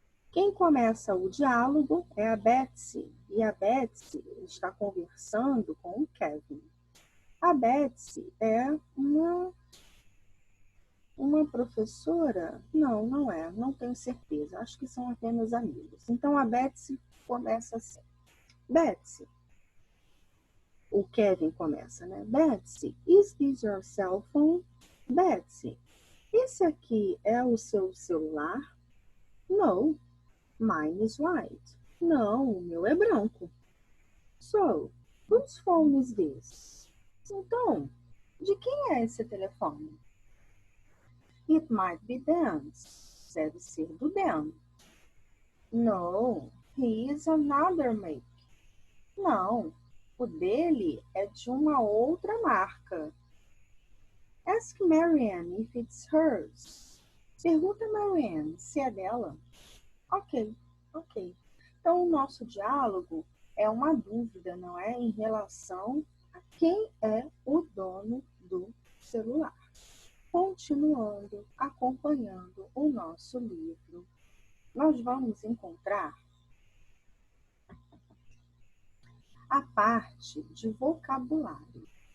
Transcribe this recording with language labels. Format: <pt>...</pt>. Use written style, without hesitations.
<pt>Quem começa o diálogo é a Betsy, e a Betsy está conversando com o Kevin. A Betsy é uma professora? Não, não é, não tenho certeza, acho que são apenas amigos. Então a Betsy começa assim. Betsy, o Kevin começa, né?</pt> <en>Betsy, is this your cell phone?</en> <pt>Betsy, esse aqui é o seu celular?</pt> <en>No, mine is white.</en> <pt>Não, o meu é branco.</pt> <en>So, whose phone is this?</en> <pt>Então, de quem é esse telefone?</pt> <en>It might be Dan's.</en> <pt>Deve ser do Dan.</pt> <en>No, he is another make.</en> <pt>Não, o dele é de uma outra marca.</pt> <en>Ask Marianne if it's hers.</en> <pt>Pergunta a Marianne se é dela. Ok. Então, o nosso diálogo é uma dúvida, não é? Em relação a quem é o dono do celular. Continuando, acompanhando o nosso livro, nós vamos encontrar a parte de vocabulário.</pt>